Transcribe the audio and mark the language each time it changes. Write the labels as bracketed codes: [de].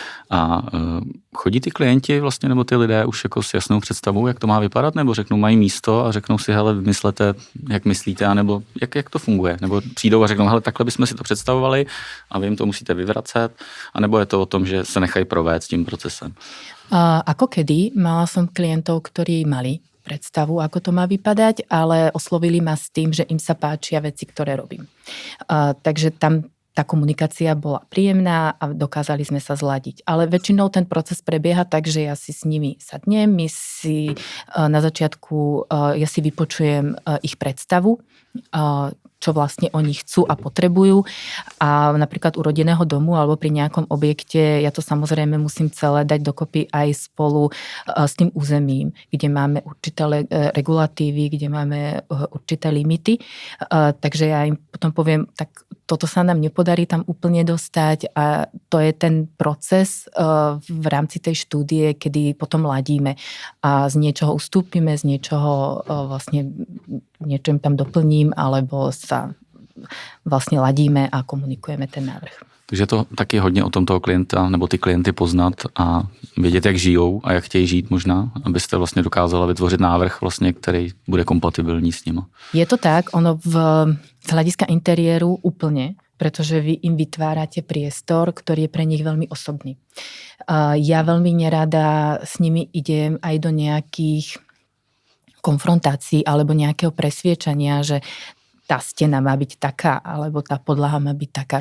[cs] A chodí ty klienti vlastně, nebo ty lidé už jako s jasnou představou, jak to má vypadat, nebo řeknou, mají místo a řeknou si, hele, vymyslete, jak myslíte, anebo jak to funguje? Nebo přijdou a řeknou, hele, takhle bychom si to představovali a vy jim to musíte vyvracet, anebo je to o tom, že se nechají provést tím procesem? [sk] Ako kedy, mala som klientov, ktorí mali predstavu, ako to má vypadať, ale oslovili ma s tým, že im sa páčia veci, ktoré robím. Takže tam tá komunikácia bola príjemná a dokázali sme sa zladiť. Ale väčšinou ten proces prebieha tak, že ja si s nimi sadnem, na začiatku ja si vypočujem ich predstavu, čo vlastne oni chcú a potrebujú. A napríklad u rodinného domu alebo pri nejakom objekte, ja to samozrejme musím celé dať dokopy aj spolu s tým územím, kde máme určité regulatívy, kde máme určité limity. Takže ja im potom poviem, tak toto sa nám nepodarí tam úplne dostať a to je ten proces v rámci tej štúdie, kedy potom ladíme a z niečoho ustúpime, z niečoho vlastne niečo tam doplním, alebo sa vlastne ladíme a komunikujeme ten návrh. [cs] Takže to taky hodně o tom toho klienta nebo ty klienty poznat a vědět, jak žijou a jak chtějí žít možná, abyste vlastně dokázala vytvořit návrh vlastně, který bude kompatibilní s nima. [sk] Je to tak, ono z hľadiska interiéru úplne, pretože vy im vytvárate priestor, ktorý je pre nich veľmi osobný. Ja veľmi nerada s nimi idem aj do nejakých konfrontácií alebo nejakého presviečania, že tá stena má byť taká, alebo tá podlaha má byť taká.